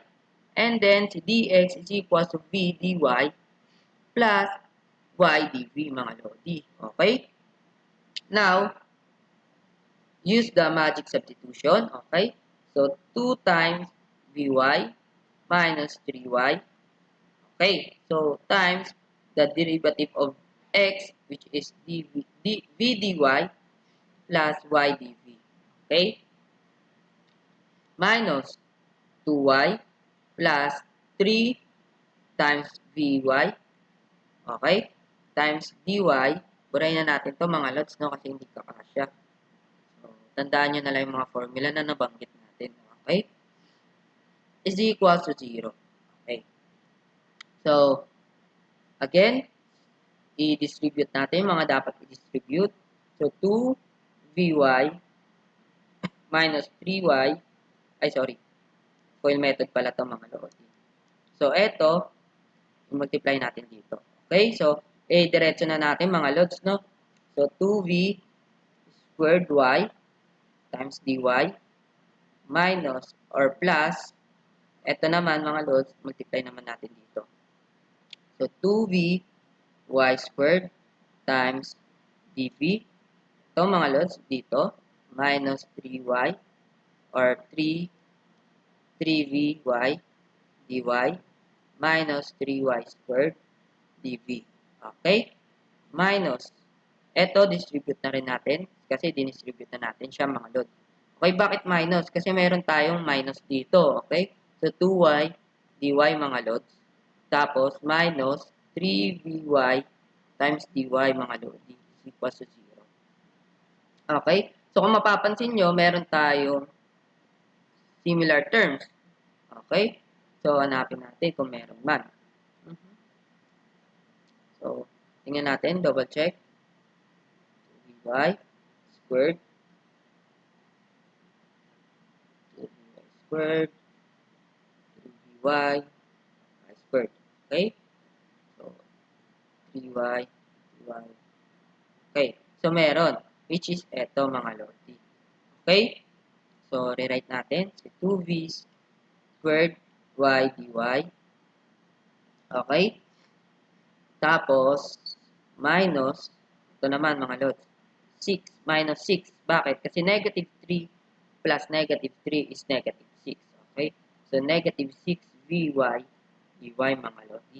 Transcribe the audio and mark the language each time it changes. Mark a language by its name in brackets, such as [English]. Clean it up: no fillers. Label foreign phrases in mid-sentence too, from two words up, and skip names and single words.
[English] And then, si dx is equal to v dy plus y dv, [Filipino] mga lodi. [English] Okay? Now, use the magic substitution. Okay? So, 2 times vy minus 3y. Okay? So, times the derivative of x, which is v dy plus y dv. Okay? Minus 2y plus 3 times vy. Okay? Times dy. [Filipino] Burahin na natin to, mga lods, no? Kasi hindi kakasya. So, tandaan nyo na lang yung mga formula na nabanggit natin. [English] Okay? Is equals to 0. Okay? [Filipino] So, again, i-distribute natin mga dapat i-distribute. [English] So, 2vy minus 3y, foil method [Filipino] pala to, mga lodi. So, eto, i-multiply natin dito. [English] Okay? [Filipino] So, diretso na natin, mga lods, no? [English] So, 2v squared y times dy minus or plus, [Filipino] eto naman, mga lods, multiply naman natin dito. [English] So, 2v y squared times dv. [Filipino] Ito, mga lods, dito, [English] minus 3y or 3vy dy minus 3y squared dv. Okay? Minus. [Filipino] Ito, distribute na rin natin kasi dinistribute na natin siya, mga lods. Okay, bakit minus? Kasi meron tayong minus dito. [English] Okay? So, 2y dy, [Filipino] mga lods. Tapos, [English] minus 3vy times dy, [Filipino] mga lods, [English] is equal to 0. Okay? So, [Filipino] kung mapapansin nyo, meron tayong [English] similar terms. Okay? [Filipino] So, hanapin natin kung meron man. So, tingnan natin, [English] double check. 2vy squared. 2vy squared. 3vy squared. Okay? So, 3y, 3y. [Filipino] Okay. So, meron. [English] Which is [Filipino] eto, mga lodi. [English] Okay? So, rewrite natin. So, 2v squared y dy. Okay? [Filipino] Tapos, minus, ito naman, mga lods, 6 minus 6. Bakit? [English] Kasi negative 3 plus negative 3 is negative 6. Okay? So, negative 6vy dy [Filipino] mga lodi.